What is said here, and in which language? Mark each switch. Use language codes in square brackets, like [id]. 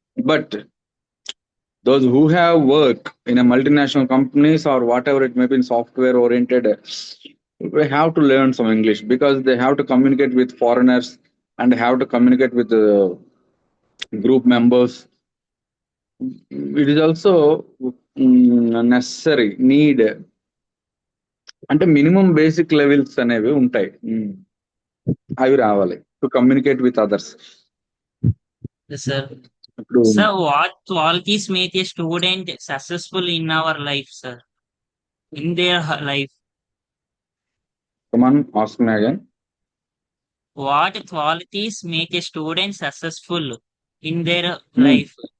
[en] But those who have work in a multinational companies or whatever it may be in software oriented, they have to learn some English because they have to communicate with foreigners and have to communicate with group members. It is also necessary need. [te] అంటే minimum basic levels అనేవి ఉంటాయి, అవి రావాలి [en] To communicate with others. Yes, sir. [te] ఇప్పుడు [en] Sir, what qualities make a student successful in our life, sir? In their life? Come on ask me again. What qualities make a student successful in their life?